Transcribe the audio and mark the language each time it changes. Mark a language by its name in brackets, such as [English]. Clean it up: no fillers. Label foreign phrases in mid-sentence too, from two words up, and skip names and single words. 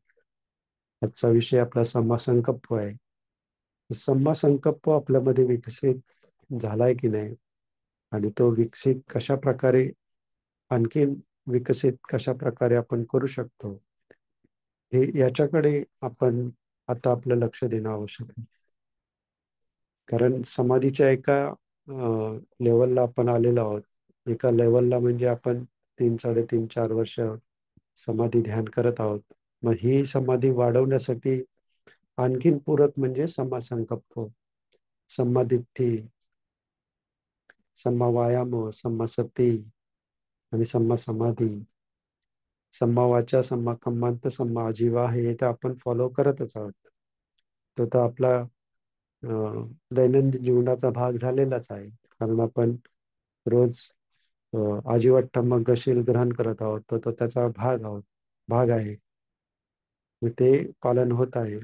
[Marathi] आजचा विषय आपला [Pali] सम्मा संकप्प [Marathi] आहे. [Pali] सम्मा संकप्प [Marathi] आपल्यामध्ये विकसित झालाय की नाही, आणि तो विकसित कशा प्रकारे, आणखीन विकसित कशा प्रकारे आपण करू शकतो, हे याच्याकडे आपण आता आपलं लक्ष देणं आवश्यक आहे. कारण समाधीच्या एका लेवलला आपण आलेलो आहोत. एका लेवलला म्हणजे आपण 3, 3.5, 4 वर्ष समाधी ध्यान करत आहोत. मग ही समाधी वाढवण्यासाठी आणखीन पूरक म्हणजे [Pali] सम्मा संकल्प, सम्मा दिट्ठी, सम्मा वायाम, सम्मा सती आणि सम्मा समाधी, सम्मा वाचा, सम्मा कम्मांत, सम्मा आजीवा, [Marathi] हे तर आपण फॉलो करतच आहोत. तो तर आपला दैनंदिन जीवनाचा भाग झालेलाच आहे. कारण आपण रोज आजीवट्टमग्गशील ग्रहण करत आहोत, तो त्याचा भाग आहे. मग ते पालन होत आहे.